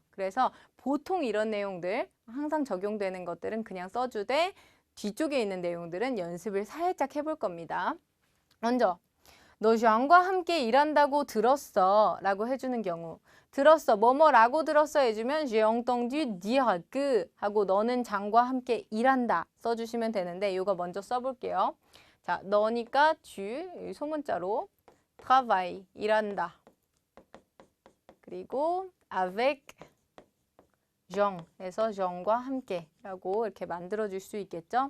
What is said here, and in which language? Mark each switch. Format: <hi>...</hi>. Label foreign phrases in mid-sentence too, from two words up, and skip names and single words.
<ko>그래서 보통 이런 내용들 항상 적용되는 것들은 그냥 써주되 뒤쪽에 있는 내용들은 연습을 살짝 해볼 겁니다. 먼저 너 장과 함께 일한다고 들었어 라고 해주는 경우 들었어 뭐뭐라고 들었어 해주면</ko> <fr>J'ai entendu dire que</fr> <ko>하고 너는 장과 함께 일한다 써주시면 되는데 이거 먼저 써볼게요. 자, 너니까 tu 소문자로 travaille 일한다. 그리고</ko> <fr>avec Jean</fr> <ko>해서 Jean과 함께 라고 이렇게 만들어줄 수 있겠죠.</ko>